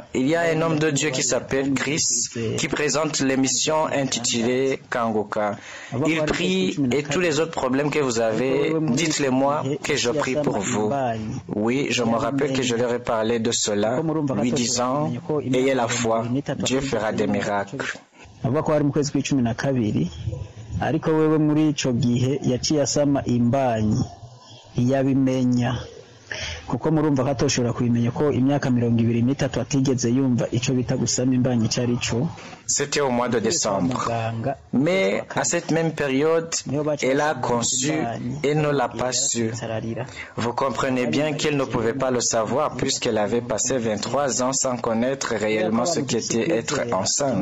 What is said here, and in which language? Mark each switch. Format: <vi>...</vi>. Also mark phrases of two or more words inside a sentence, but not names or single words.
<fr>Il y a un homme de Dieu qui s'appelle Chris, qui présente l'émission intitulée Kanguka. Il prie et tous les autres problèmes que vous avez, dites-les-moi que je prie pour vous. Oui, je me rappelle que je leur ai parlé de cela, lui disant, ayez la foi, Dieu fera des miracles.</fr> <rn>Ariko wewe muri ico gihe yaciye asama imbanyi iyabimenya kuko murumva ko atoshobora kubimenya ko imyaka 23 atigeze yumva ico bita gusama imbanyi carico.</rn> <fr>C'était au mois de décembre. Mais à cette même période, elle a conçu et ne l'a pas su. Vous comprenez bien qu'elle ne pouvait pas le savoir puisqu'elle avait passé 23 ans sans connaître réellement ce qu'était être enceinte.</fr>